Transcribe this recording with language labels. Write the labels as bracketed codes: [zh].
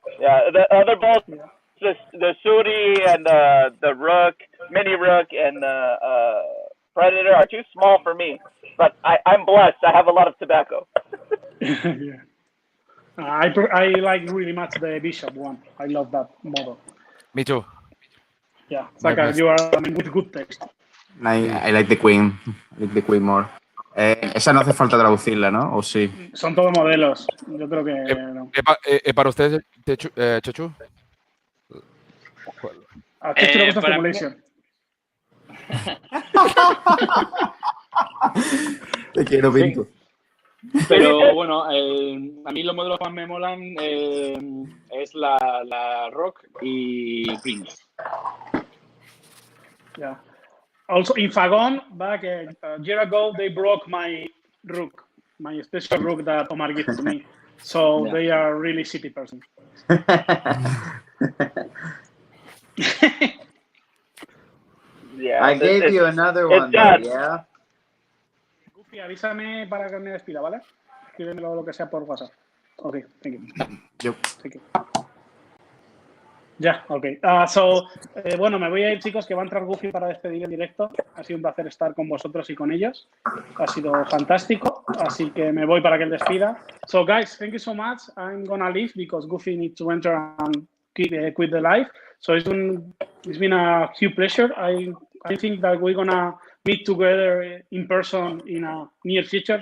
[en] Yeah, the other bulls, the Suri and the Rook, Mini Rook, and the Predator are too small for me. But I'm blessed. I have a lot of tobacco. Yeah. I like really much the Bishop one. I love that model. Me too. Yeah, it's like you are with good taste. I like the Queen. I like the Queen more. [es] Esa no hace falta traducirla, ¿no? ¿O sí? Son todos modelos. Yo creo que no. ¿Para ustedes, Chechu? A Chechu le gusta Formulation. Te quiero, Pinto. Pero bueno, a mí los modelos que más me molan es la Rock y Prince. [en] Yeah. Also, in Fagon, back a year ago, they broke my Rook, my special Rook that Omar gave to me. So yeah. They are really shitty person. Yeah, I gave you another one, though, yeah? [es] Goofy, avísame para que me despida, ¿vale? Escríbemelo lo que sea por WhatsApp. [en] Okay, thank you. Yo. Thank you. Ya, ok. [es] Bueno, me voy a ir, chicos, que va a entrar Goofy para despedir el directo. Ha sido un placer estar con vosotros y con ellos. Ha sido fantástico, así que me voy para que él despida. [en] So, guys, thank you so much. I'm gonna leave because Goofy needs to enter and quit the live. So it's been a huge pleasure. I think that we're gonna meet together in person in a near future.